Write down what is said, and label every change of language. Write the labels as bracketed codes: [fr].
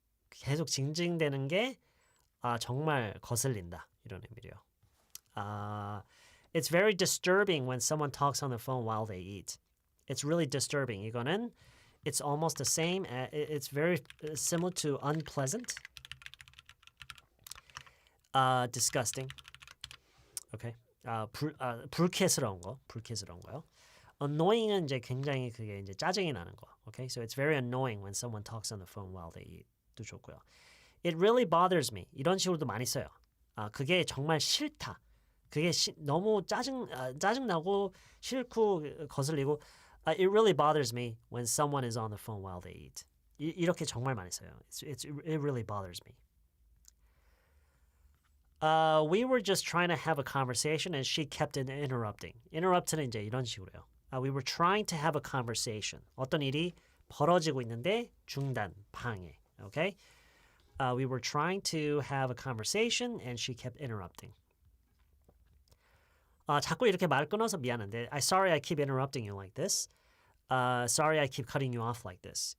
[ko] 계속 징징대는 게 정말 거슬린다. 이런 의미래요. [en] It's very disturbing when someone talks on the phone while they eat. It's really disturbing. [ko] 이거는 [en] it's almost the same. It's very similar to unpleasant. Disgusting. Okay. [ko] 불쾌스러운 거요. Annoying은 이제 굉장히 그게 이제 짜증이 나는 거. Okay. [en] So it's very annoying when someone talks on the phone while they eat. [ko] 좋고요. [en] It really bothers me. [ko] 이런 식으로도 많이 써요. 그게 정말 싫다. 그게 너무 짜증나고 싫고 거슬리고 [en] It really bothers me when someone is on the phone while they eat. [ko] 이렇게 정말 많이 써요. [en] It really bothers me. We were just trying to have a conversation and she kept interrupting. [ko] Interrupt는 이제 이런 식으로요. [en] We were trying to have a conversation. [ko] 어떤 일이 벌어지고 있는데 중단, 방해. [en] Okay? We were trying to have a conversation and she kept interrupting. [ko] 자꾸 이렇게 말 끊어서 미안한데 [en] sorry I keep interrupting you like this. [ko] Sorry I keep cutting you off like this.